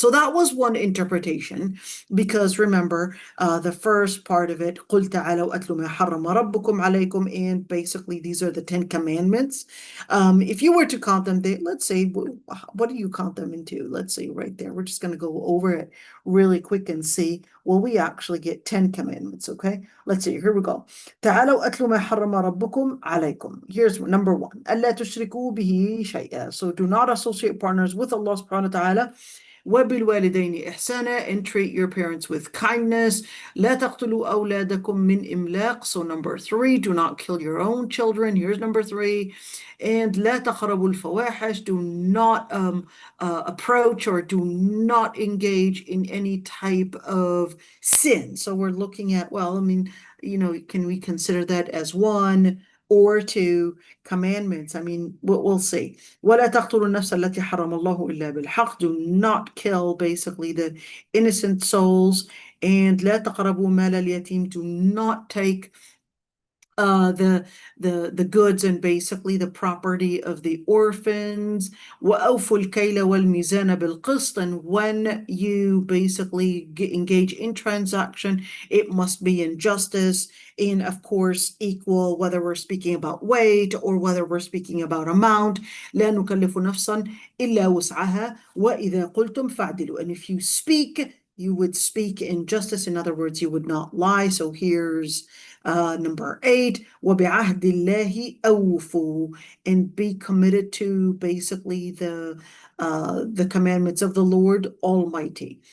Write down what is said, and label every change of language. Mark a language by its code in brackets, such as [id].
[en] So that was one interpretation, because remember, the first part of it, [ar] قُلْ تَعَالَوْا أَتْلُوا مَا حَرَّمَ رَبُّكُمْ عَلَيْكُمْ, [en] and basically these are the 10 Commandments. If you were to count them, let's say, what do you count them into? Let's see right there. We're just going to go over it really quick and see. Well, we actually get 10 Commandments, okay? Let's see. Here we go. [ar] تعالوا أتلوا ما حرم ربكم عليكم. [en] Here's number one. [ar] ألا تشركوا به شيئا. [en] So do not associate partners with Allah subhanahu wa ta'ala. [ar] وبالوالدين إحسانا, [en] and treat your parents with kindness. [ar] لا تقتلوا أولادكم من إملاق. [en] So number three, do not kill your own children. Here's number three. And [ar] لا تقربوا الفواحش, [en] do not approach or do not engage in any type of sin. So we're looking at, well, I mean, can we consider that as one, or to commandments. I mean, we'll see. [ar] وَلَا تَقْتُلُوا النَّفْسَ الَّتِي حَرَمَ اللَّهُ إِلَّا بِالْحَقِّ. [en] Do not kill, basically, the innocent souls. And [ar] لَا تَقْرَبُوا مَالَ الْيَتِيمِ. [en] Do not take the goods and basically the property of the orphans. [ar] وَأَوْفُوا الْكَيْلَ وَالْمِيزَانَ بِالْقِسْطِ. [en] And when you basically engage in transaction, it must be in justice and, of course, equal, whether we're speaking about weight or whether we're speaking about amount. [ar] لا نكلف نفسا إلا وسعها وإذا قلتم فاعدلوا. [en] And if you speak, you would speak in justice. In other words, you would not lie. So here's number 8, [ar] وَبِعَهْدِ اللَّهِ أَوْفُوا. [en] And be committed to basically the commandments of the Lord Almighty.